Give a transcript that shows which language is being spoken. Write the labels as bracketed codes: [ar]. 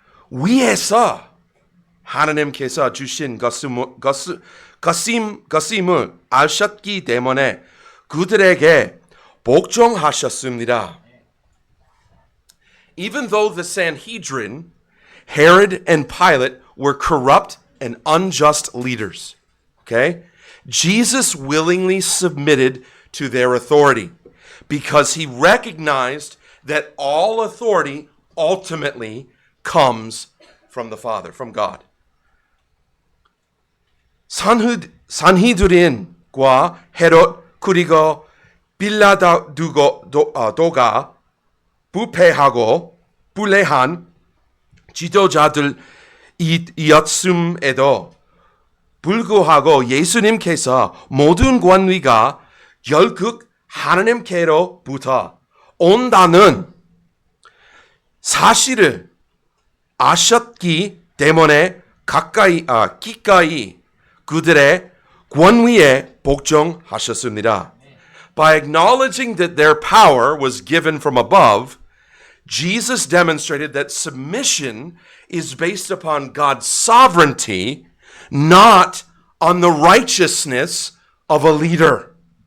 [ko] 위에서 하나님께서 주신 것임을 아셨기 때문에 그들에게 복종하셨습니다. [en] Even though the Sanhedrin, Herod and Pilate were corrupt and unjust leaders, okay? Jesus willingly submitted to their authority because he recognized that all authority ultimately comes from the Father, from God. [ko] 산헤드린과 헤롯 그리고 빌라도가 부패하고 불례한 지도자들이었음에도 불구하고 예수님께서 모든 권위가 결국 하나님께로부터 온다는 사실을 아셨기 때문에 기꺼이 그들의 권위에 복종하셨습니다. [en] By acknowledging that their power was given from above, Jesus demonstrated that submission is based upon God's sovereignty, not on the righteousness of a leader.